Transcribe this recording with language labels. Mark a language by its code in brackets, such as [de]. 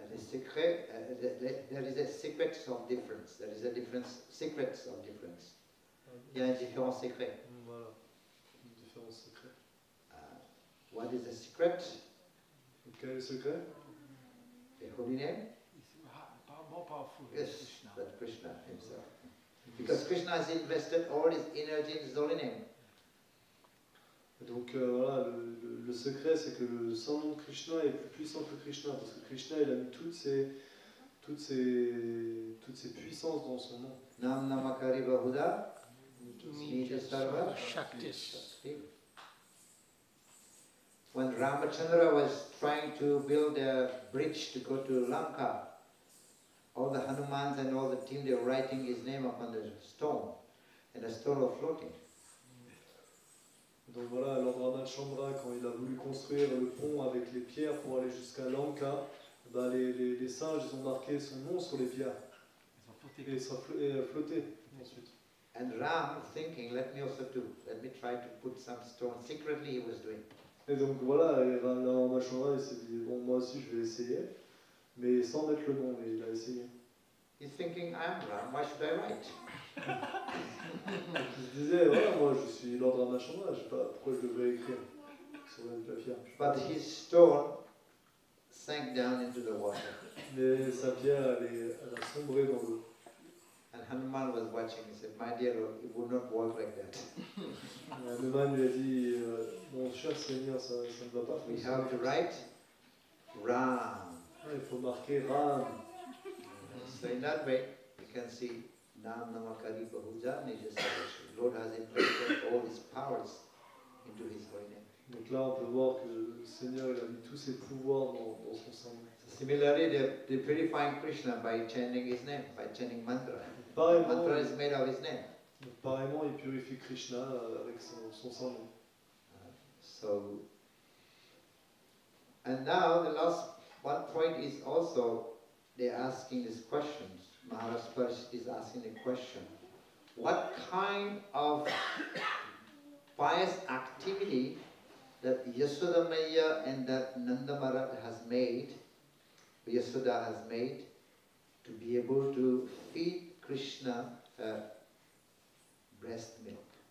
[en] There is a secret of difference. There is a difference, secrets of difference. [fr] Il y a un différent secret. Voilà, une différence secrète. [en] What is the secret? [fr] Quel est le secret? [en] The holy name? Yes, but Krishna himself. Because Krishna has invested all his energy in his holy name. [fr] Donc voilà, le secret, c'est que le saint nom de Krishna est plus puissant que Krishna, parce que Krishna, il a mis toutes ses puissances dans son nom. [sa] Nam namakari bahuda, niti sarva Shaktis. [en] When Ramachandra was trying to build a bridge to go to Lanka, all the Hanumans and all the team, they were writing his name upon the stone, and the stone was floating. [fr] Donc voilà, Lord Rama, Ramachandra, quand il a voulu construire le pont avec les pierres pour aller jusqu'à Lanka, bah, les singes ils ont marqué son nom sur les pierres. Et ça flottait ensuite. [en] And Ram thinking, let me also do. Let me try to put some stone. Secretly he was doing. [fr] Et donc voilà, et Ramachandra il s'est dit, bon moi aussi je vais essayer, mais sans mettre le nom, mais il a essayé. [en] He's thinking, I'm Ram, why should I write? [fr] Il se disait, voilà, moi je suis Lord Ramachandra, je sais pas pourquoi je devrais écrire sur la pierre. [en] But his stone sank down into the water. [fr] Mais sa pierre, elle a sombré dans l'eau. [en] And Hanuman was watching. He said, my dear Lord, it would not work like that. [fr] Hanuman lui a dit, mon cher Seigneur, ça ne va pas [en] We [fr] fonctionner. [en] have to write Ram. [fr] Il faut marquer Ram. [en] So in that way, you can see [sa] Nam Namakari Bahuja Nijasadashi. [en] Lord has invested all his powers into his holy name. [fr] Donc là, on peut voir que le Seigneur il a mis tous ses pouvoirs dans son sang. [en] Similarly, they're purifying Krishna by chanting his name, by chanting mantra. [fr] Pareillement, [en] Mantra is made of his name. [fr] pareillement, il purifie Krishna avec son sang. [en] So, and now the last one point is also they're asking these questions. Maharaj Parishit is asking the question: what kind of pious activity that Yashoda Maya and that Nanda Maharaj has made, Yashoda has made, to be able to feed Krishna breast milk?